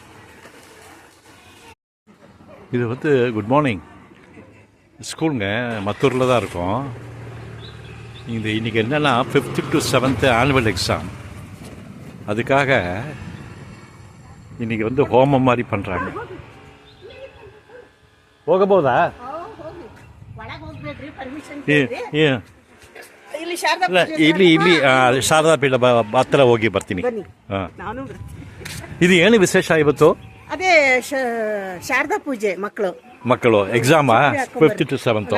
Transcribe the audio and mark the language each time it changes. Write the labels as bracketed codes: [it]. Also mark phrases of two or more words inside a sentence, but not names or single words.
[ta] இது வந்து குட் மார்னிங் ஸ்கூலுங்க, மத்தூரில் தான் இருக்கோம். இன்றைக்கி என்னென்னா 5th to 7th [en] annual exam. [ta] அதுக்காக இன்றைக்கி வந்து ஹோமம் மாதிரி பண்ணுறாங்க. போக போதா? [kn] ಇಲ್ಲಿ ಶಾರದಾ ಪೀಠ ಹತ್ರ ಹೋಗಿ ಬರ್ತೀನಿ. ಇದು ಏನು ವಿಶೇಷ ಇವತ್ತು? ಅದೇ ಶಾರದಾ ಪೂಜೆ. ಮಕ್ಕಳು ಎಕ್ಸಾಮಾ 5th to 7th